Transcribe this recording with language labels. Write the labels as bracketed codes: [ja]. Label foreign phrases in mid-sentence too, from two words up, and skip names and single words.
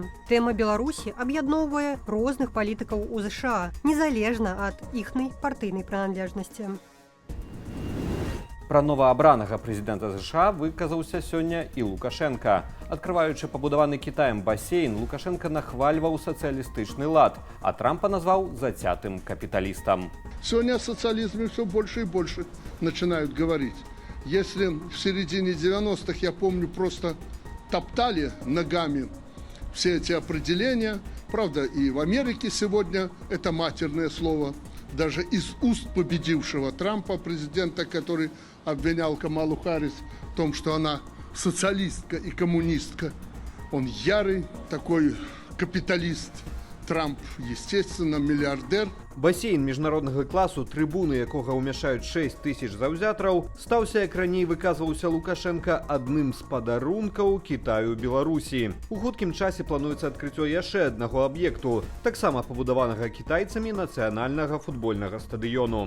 [be] Тэма Беларусі аб'ядноўвае розных палітыкаў у ЗША, незалежна ад іхнай партыйнай прыналежнасці. Пра новаабранага прэзідэнта ЗША выказаўся сёння і Лукашенка. Адкрываючы пабудаваны Кітаем басейн, Лукашенка нахвальваў сацыялістычны лад, а Трампа назваў зацятым капіталістам. [ru] Сегодня о социализме все больше и больше начинают говорить. Если в середине 90-х, я помню, просто топтали ногами все эти определения, правда, и в Америке сегодня это матерное слово, даже из уст победившего Трампа, президента, который обвинял Камалу Харрис в том, что она социалистка и коммунистка. Он ярый такой капиталист. Трамп, естественно, миллиардер. [be] Басейн міжнароднага класу, трыбуны якога ўмяшаюць 6 тысяч заўзятараў, стаўся, як раней выказваўся Лукашенка, адным з падарункаў Кітаю Беларусі. У хуткім часе плануецца адкрыццё яшчэ аднаго аб'екту, таксама пабудаванага кітайцамі нацыянальнага футбольнага стадыёну.